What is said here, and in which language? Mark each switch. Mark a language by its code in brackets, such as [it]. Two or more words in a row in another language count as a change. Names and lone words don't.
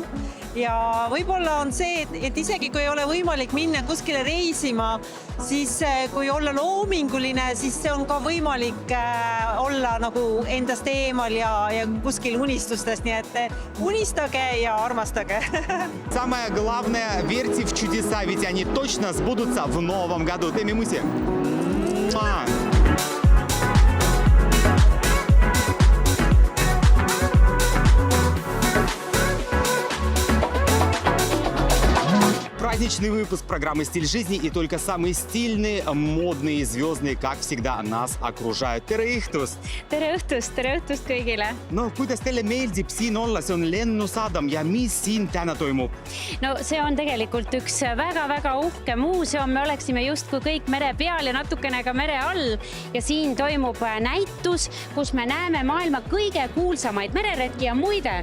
[et] Ja võib-olla on see, et isegi kui ei ole võimalik minna kuskile reisima, siis kui olla loominguline, siis see on ka võimalik olla nagu endast eemal ja kuskil unistustes. Nii et unistage ja armastage. [ru] Самое главное, верьте в чудеса, ведь они точно сбудутся в новом году. Теми Муси. Праздничный выпуск программы «Стиль жизни», и только самые стильные, модные, звездные, как всегда, нас окружают. [et] Tere õhtust! tere õhtust kõigile! No kuidas teile meeldib siin olla? See on lennusadam ja mis siin täna toimub? No see on tegelikult üks väga-väga uhke muuseum. Me oleksime justkui kõik mere peal ja natukene ka mere all. Ja siin toimub näitus, kus me näeme maailma kõige kuulsamaid mereretki ja muide.